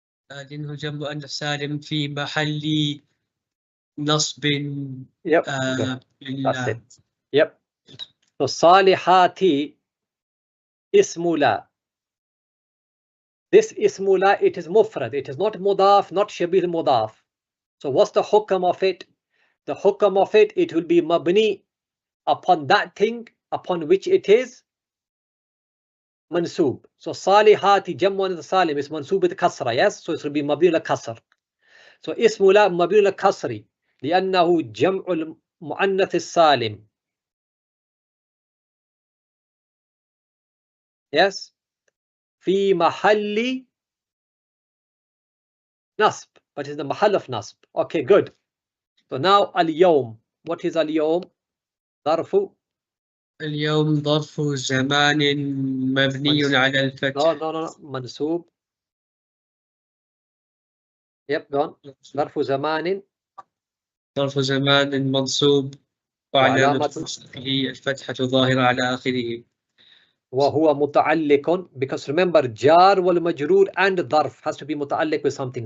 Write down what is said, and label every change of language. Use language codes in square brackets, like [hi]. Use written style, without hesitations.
[ar] لأنه جمع مؤنث سالم في محل نصب. [en] Yep. That's it. Yep. [ar] So صالحات اسم لا. [en] This اسم لا, it is mufrad. It is not mudaf, not shabih mudaf. So what's the hukam of it? The hukam of it, it will be mabni upon that thing upon which it is mansoob. So salihati jammu and salim is mansoob with kasra, yes? So it will be mabni al kasr. So ismu la mabni al kasri [ar] لأنه جمع المؤنث السالم. [en] Yes? في محل nasb, but it's the mahal of nasb. Okay, good. So now al-yawm. What is al-yawm? ظرف. [ar] اليوم ظرف زمان مبني على الفتح. No. منسوب. [en] Yep, go on. ظرف زمان. [ar] ظرف زمان منصوب وعلامة نصبه الفتحة ظاهرة على آخره. [en] وهو متعلق, because remember jar والمجرور and [ar] ظرف has to be متعلق [en] with something.